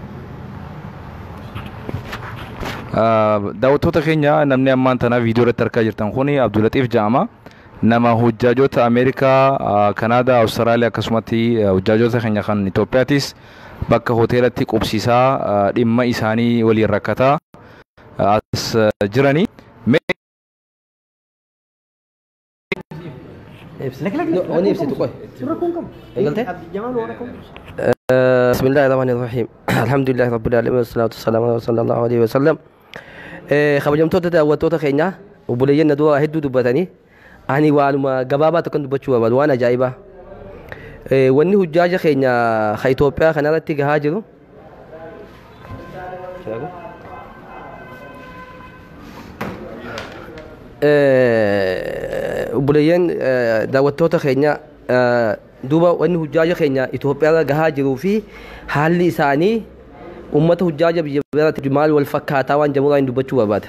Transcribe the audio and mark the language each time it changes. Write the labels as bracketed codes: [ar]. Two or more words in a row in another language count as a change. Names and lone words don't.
[om] daawwattoota keenya namni ammaan tana viidiyoo irratti argaa jirtan kuni Abdulatiif jedhama nama hujjaajota Ameerikaa Kanaadaa Awustiraaliyaa akkasumatti hujjaajota keenya kan Itoophiyaatis bakka hoteelatti qubsiisaa dhimma isaanii waliin rakkataa as jiranii [ar] بسم الله الرحمن الرحيم الحمد لله رب العالمين والصلاة والسلام على صلى الله عليه وسلم [om] خبرجمتوتا daawwattoota keenya obboleeyyan na dura hedduu dubbatanii ani waanuma gabaabaa tokkon dubbachuu barbaadu waan ajaa'ibaa wanni hujjaaja keenya ka Itoophiyaa kanarratti gahaa jiru obboleeyyan daawwattoota keenya duuba wanni hujjaaja keenya Itoophiyaa gahaa jiruu fi haalli isaanii ummata hujjaaja biyya biraatti maal wal fakkaataa waan jamuraa hin dubbachuu barbaada.